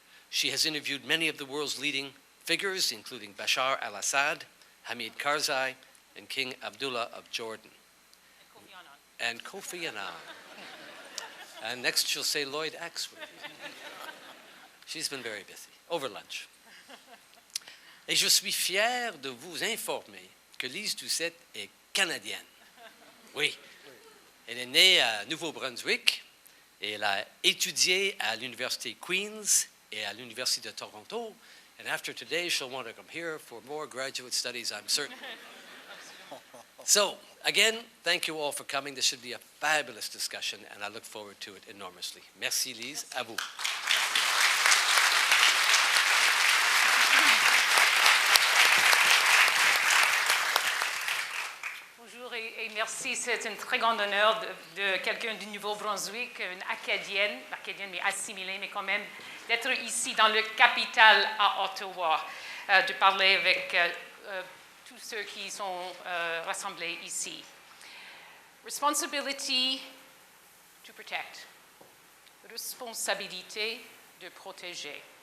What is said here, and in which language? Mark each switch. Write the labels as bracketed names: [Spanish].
[English] She has interviewed many of the world's leading figures, including Bashar al-Assad, Hamid Karzai, and King Abdullah of Jordan. And Kofi Annan. And next she'll say Lloyd Axworthy. She's been very busy, over lunch. [French] Et je suis fier de vous informer que Lise Doucette est canadienne. Oui. Elle est née à Nouveau-Brunswick et elle a étudié à l'Université Queen's et à l'Université de Toronto. [English] And after today, she'll want to come here for more graduate studies, I'm certain. So, again, thank you all for coming. This should be a fabulous discussion, and I look forward to it enormously. [French] Merci, Lise. À vous. Bonjour et merci. C'est un très grand honneur de quelqu'un du Nouveau-Brunswick, une acadienne mais assimilée, mais quand même, d'être ici dans le capital à Ottawa, de parler avec tous ceux qui sont rassemblés ici. [English] Responsibility to protect. [French] Responsabilité de protéger.